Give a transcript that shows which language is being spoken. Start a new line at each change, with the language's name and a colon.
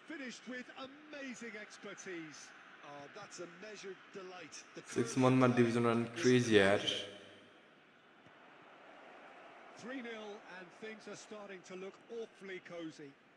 English: Finished with amazing expertise. Oh, that's a measured delight. The
Nepali: 6 मन्थमा division 1 crazy यार
English: 3-0 and things are starting to look awfully cosy.